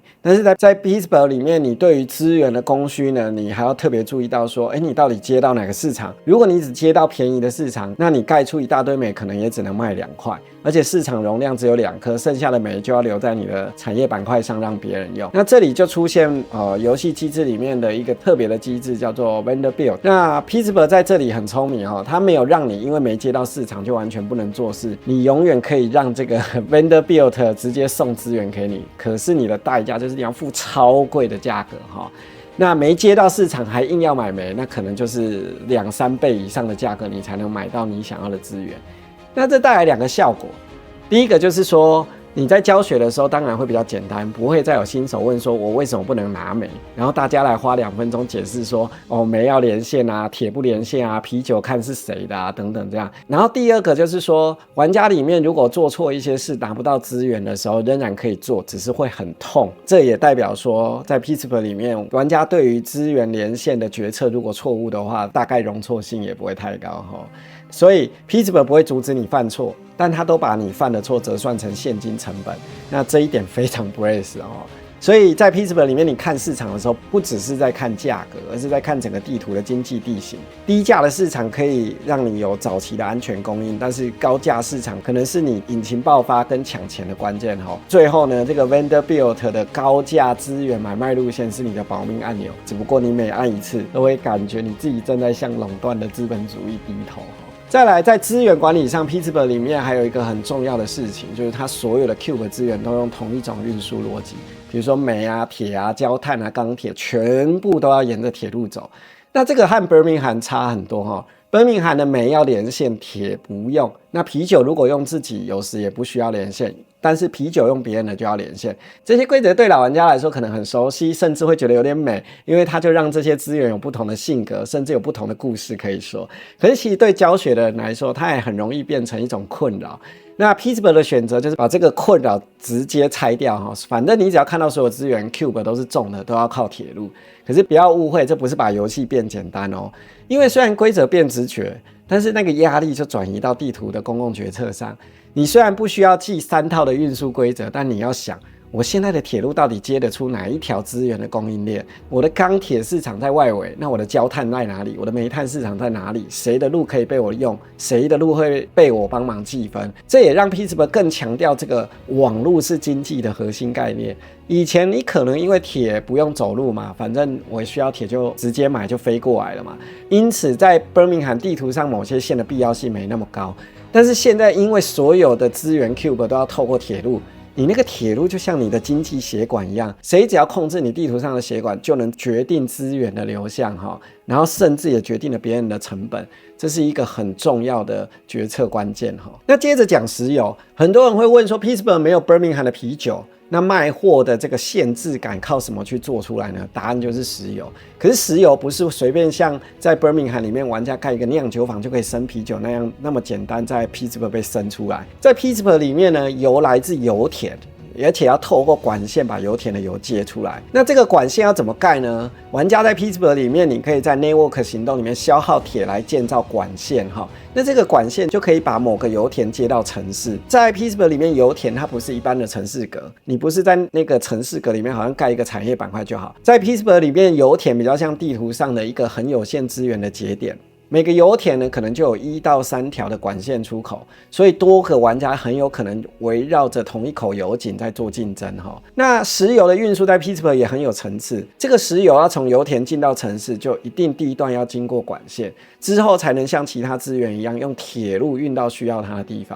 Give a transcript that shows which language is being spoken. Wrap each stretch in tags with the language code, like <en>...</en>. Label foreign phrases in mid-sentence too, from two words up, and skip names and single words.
<zh>但是在 Peacekeeper 裡面，你對於資源的供需呢，你還要特別注意到說，你到底接到哪個市場？如果你只接到便宜的市場，那你蓋出一大堆煤，可能也只能賣2塊，而且市場容量只有2顆，剩下的煤就要留在你的產業板塊上讓別人用。那這裡就出現遊戲機制裡面的一個特別的機制，叫做</zh> <en>Vendor Build。</en> <zh>那 Peacekeeper 在這裡很聰明哈，它沒有讓你因為沒接到市場就完全不能做事，你永遠可以讓這個</zh> <en>Vendor Build</en> <zh>直接送資源給你，可是你的代價就是你要付超貴的價格哈。那沒接到市場還硬要買煤，那可能就是2-3倍以上的價格，你才能買到你想要的資源。那這帶來2個效果，第一個就是說，你在教學的時候當然會比較簡單，不會再有新手問說我為什麼不能拿煤，然後大家來花2分鐘解釋說哦，煤要連線啊，鐵不連線啊，啤酒看是誰的啊等等這樣。然後第二個就是說，玩家裡面如果做錯一些事拿不到資源的時候，仍然可以做，只是會很痛。這也代表說在 Pittsburgh 裡面，玩家對於資源連線的決策如果錯誤的話，大概容錯性也不會太高齁。所以 Pittsburgh 不會阻止你犯錯，但他都把你犯的錯折算成現金成本，那這一點非常 Brace 哦。所以在 Pittsburgh 裡面，你看市場的时候，不只是在看價格，而是在看整個地圖的經濟地形。低價的市場可以讓你有早期的安全供應，但是高價市場可能是你引擎爆發跟搶錢的關鍵哦。最後呢，這個 Vanderbilt 的高價資源買賣路線是你的保命按鈕，只不過你每按一次，都會感覺你自己正在向壟斷的資本主義低頭。再來，在資源管理上 ，Pittsburgh 裡面還有一個很重要的事情，就是它所有的 Cube 資源都用同一種運輸邏輯，比如說煤啊、鐵啊、焦炭啊、鋼鐵，全部都要沿着鐵路走。那這個和 Birmingham 差很多哈。Birmingham 的煤要連線，鐵不用。那啤酒如果用自己，有時也不需要連線，但是啤酒用別人的就要連線。這些規則對老玩家來說可能很熟悉，甚至會覺得有點美，因為它就讓這些資源有不同的性格，甚至有不同的故事可以說。可是其實對教學的人來說，它也很容易變成一種困擾。那 Pittsburgh 的選擇就是把這個困擾直接拆掉哈，反正你只要看到所有資源 Cube 都是重的，都要靠鐵路。可是不要誤會，這不是把遊戲變簡單哦，因為雖然規則變直覺，但是那個壓力就轉移到地圖的公共決策上。你雖然不需要記3套的運輸規則，但你要想，我現在的鐵路到底接得出哪一條資源的供應鏈？我的鋼鐵市場在外圍，那我的焦炭在哪裡？我的煤炭市場在哪裡？誰的路可以被我用？誰的路會被我幫忙計分？這也讓 Pittsburgh 更強調這個網路是經濟的核心概念。以前你可能因為鐵不用走路嘛，反正我需要鐵就直接買就飛過來了嘛，因此在 Birmingham 地圖上某些線的必要性沒那麼高。但是現在因為所有的資源 Cube 都要透過鐵路，你那個鐵路就像你的經濟血管一樣，誰只要控制你地圖上的血管，就能決定資源的流向哈，然後甚至也決定了別人的成本，這是一個很重要的決策關鍵哈。那接着講石油，很多人會問說 Pittsburgh 沒有 Birmingham 的啤酒，那賣貨的這個限制感靠什麼去做出來呢？答案就是石油。可是石油不是隨便像在 Birmingham 裡面玩家蓋一個釀酒坊就可以生啤酒那麼簡單，在 Pittsburgh 被生出來。在 Pittsburgh 裡面呢，油來自油田，而且要透過管線把油田的油接出來。那這個管線要怎麼蓋呢？玩家在 Pittsburgh 裡面，你可以在 Network 行動裡面消耗鐵來建造管線哈。那這個管線就可以把某個油田接到城市。在 Pittsburgh 裡面，油田它不是一般的城市格，你不是在那個城市格裡面好像蓋一個產業板塊就好。在 Pittsburgh 裡面，油田比較像地圖上的一個很有限資源的節點。每個油田呢，可能就有1到3條的管線出口，所以多個玩家很有可能圍繞着同一口油井在做競爭哈。那石油的運輸在 Pittsburgh 也很有層次，這個石油要從油田進到城市，就一定第一段要經過管線，之後才能像其他資源一樣用鐵路運到需要它的地方。</zh>